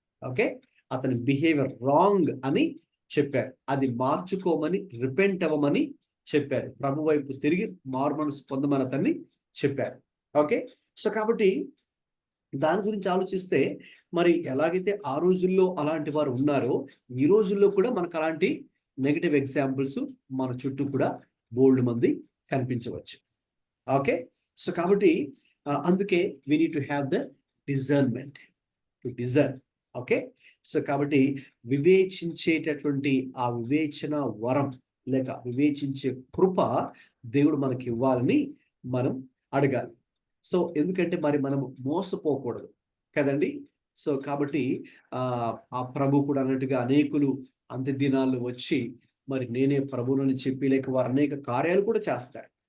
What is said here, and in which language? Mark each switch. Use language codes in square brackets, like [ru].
[te] Okay, అతని behaviour wrong అని చెప్పారు, అది మార్చుకోమని, రిపెంట్ అవ్వమని చెప్పారు, ప్రభు వైపు తిరిగి మారుమనసు పొందమని అతన్ని చెప్పారు. ఓకే, సో కాబట్టి దాని గురించి ఆలోచిస్తే, మరి ఎలాగైతే ఆ రోజుల్లో అలాంటి వారు ఉన్నారో, ఈ రోజుల్లో కూడా మనకు అలాంటి నెగిటివ్ ఎగ్జాంపుల్స్ మన చుట్టూ కూడా బోల్డ్ మంది కనిపించవచ్చు. [en] okay, so [te] కాబట్టి అందుకే [en] we need to have the discernment to discern. [te] Okay, so కాబట్టి వివేచించేటటువంటి ఆ వివేచన వరం లేక వివేచించే కృప దేవుడు మనకి ఇవ్వాలని మనం అడగాలి. సో ఎందుకంటే మరి మనం మోసపోకూడదు కదండి. సో కాబట్టి ఆ ప్రభు కూడా అన్నట్టుగా అనేకులు అంత్య దినాల్లో వచ్చి మరి నేనే ప్రభువుని చెప్పి లేక వారు అనేక కార్యాలు కూడా చేస్తారు.